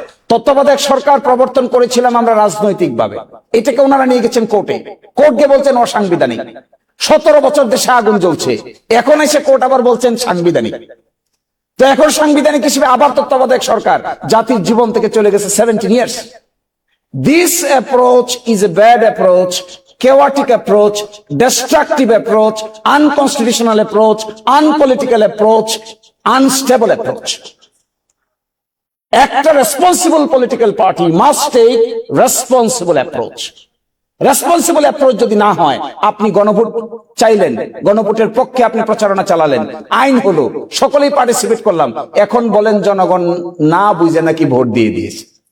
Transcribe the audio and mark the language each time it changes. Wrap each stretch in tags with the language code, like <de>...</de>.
<bn>তত্ত্বাবধায়ক সরকার প্রবর্তন করেছিলাম আমরা রাজনৈতিকভাবে, এটাকে ওনারা নিয়ে গেছেন কোর্টে, কোর্ট গিয়ে বলছেন অসাংবিধানিক। 17 বছর দেশে আগুন জ্বলছে, এখন এসে কোর্ট আবার বলছেন সাংবিধানিক। তো এখন সাংবিধানিক হিসেবে আবার তত্ত্বাবধায়ক সরকার জাতির জীবন থেকে চলে গেছে 17 years.</bn> <en>This approach is a bad approach, chaotic approach, destructive approach, unconstitutional approach, unpolitical approach, unstable approach. একটা responsible political party must take responsible approach.</en> <bn>Responsible approach যদি না হয়, আপনি গণভোট চাইলেন, গণভোটের পক্ষে আপনি প্রচারণা চালালেন, আইন হলো, সকলেই পার্টিসিপেট করলাম, এখন বলেন জনগণ না বুঝে নাকি ভোট দিয়ে দিয়েছে।</bn>